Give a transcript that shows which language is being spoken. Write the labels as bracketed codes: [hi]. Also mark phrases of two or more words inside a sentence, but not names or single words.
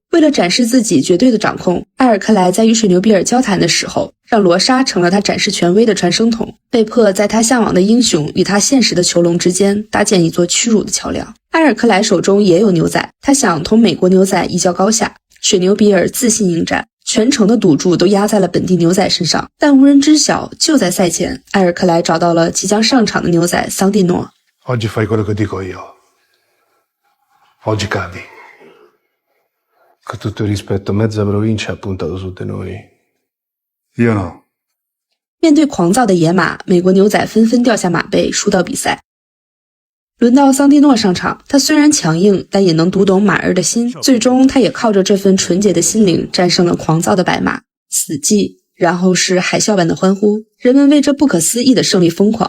[zh] 为了展示自己绝对的掌控，埃尔克莱在与水牛比尔交谈的时候，让罗莎成了他展示权威的传声筒，被迫在他向往的英雄与他现实的囚笼之间搭建一座屈辱的桥梁。埃尔克莱手中也有牛仔，他想同美国牛仔一较高下。水牛比尔自信应战，全城的赌注都压在了本地牛仔身上，但无人知晓，就在赛前，埃尔克莱找到了即将上场的牛仔桑蒂诺。 [it] Oggi fai quello che dico io. Oggi cadi. Con tutto il rispetto, mezza provincia ha puntato su di noi. Io no. [zh] 面对狂躁的野马，美国牛仔纷纷掉下马背，输到比赛。轮到桑蒂诺上场，他虽然强硬，但也能读懂马儿的心。最终，他也靠着这份纯洁的心灵战胜了狂躁的白马。死寂，然后是海啸般的欢呼，人们为这不可思议的胜利疯狂。